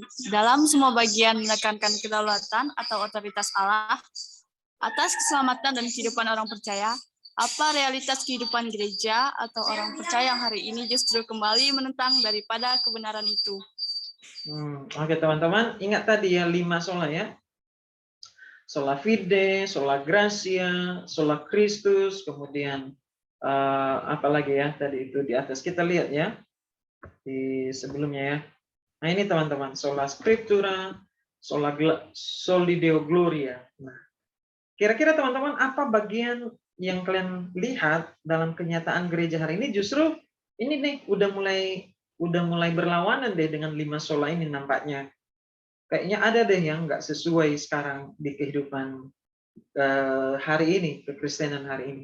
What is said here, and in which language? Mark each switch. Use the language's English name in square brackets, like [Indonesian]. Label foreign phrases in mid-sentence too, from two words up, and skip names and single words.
[Indonesian] Dalam semua bagian menekankan kedaulatan atau otoritas Allah atas keselamatan dan kehidupan orang percaya. Apa realitas kehidupan gereja atau orang percaya yang hari ini justru kembali menentang daripada kebenaran itu? Oke teman-teman, ingat tadi ya 5 sola ya. [Latin] Sola fide, sola gracia, sola Christus, [Indonesian] kemudian apa lagi ya tadi itu di atas kita lihat ya di sebelumnya ya. Nah ini teman-teman, [Latin] sola scriptura, soli deo gloria. [Indonesian] Nah, kira-kira teman-teman apa bagian yang kalian lihat dalam kenyataan gereja hari ini? Justru ini nih udah mulai berlawanan deh dengan 5 sola ini nampaknya. Kayaknya ada deh yang nggak sesuai sekarang di kehidupan hari ini, kekristenan hari ini.